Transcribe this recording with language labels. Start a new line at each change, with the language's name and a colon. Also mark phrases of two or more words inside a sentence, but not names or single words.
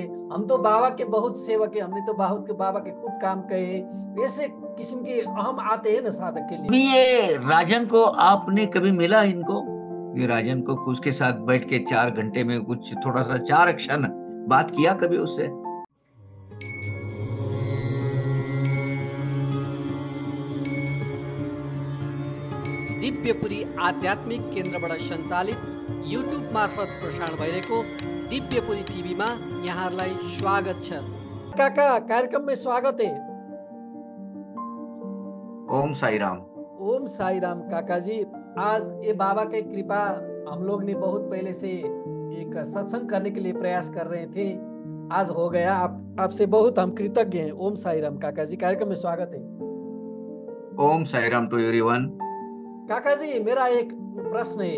Hindi: हम तो बाबा के बहुत सेवक है, हमने तो बाबा के खूब काम किए, ऐसे किस्म के हम आते हैं ना साधक के लिए। ये राजन को आपने कभी मिला इनको? ये राजन को उसके साथ बैठ के 4 घंटे में कुछ थोड़ा सा 4 क्षण बात किया कभी उससे?
Nepali: दिव्यपुरी आध्यात्मिक केन्द्रबाट सञ्चालित युट्युब मार्फत प्रसारण भइरहेको दिव्यपुरी टिभीमा यहाँहरूलाई स्वागत छ।
Hindi: काका, कार्यक्रम में स्वागत है। ओम साई राम। ओम साई राम काका जी। आज ये बाबा की कृपा, हम लोग ने बहुत पहले से एक सत्संग करने के लिए प्रयास कर रहे थे, आज हो गया। आपसे बहुत हम कृतज्ञ हैं। ओम साई राम काका जी, कार्यक्रम में स्वागत है। ओम साई राम
English: to everyone.
Hindi: काका जी, मेरा एक प्रश्न है।